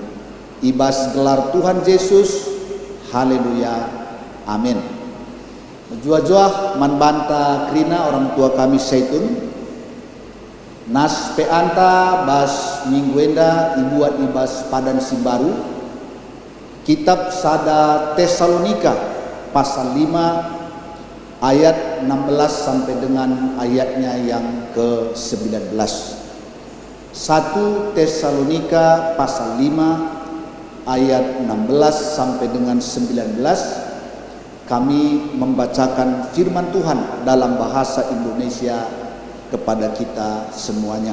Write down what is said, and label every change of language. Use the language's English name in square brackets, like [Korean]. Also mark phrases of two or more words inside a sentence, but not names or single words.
[Batak Karo] Ibas gelar Tuhan Yesus, haleluya, amin. Jua-jua man banta krina orang tua kami Zaitun nas pe anta bas minggu enda ibuat ibas padan simbaru kitab Sada Tesalonika pasal 5 ayat 16 [Indonesian] sampai dengan ayatnya yang ke-19. 1 Tesalonika pasal 5 ayat 16 sampai dengan 19 kami membacakan firman Tuhan dalam bahasa Indonesia kepada kita semuanya.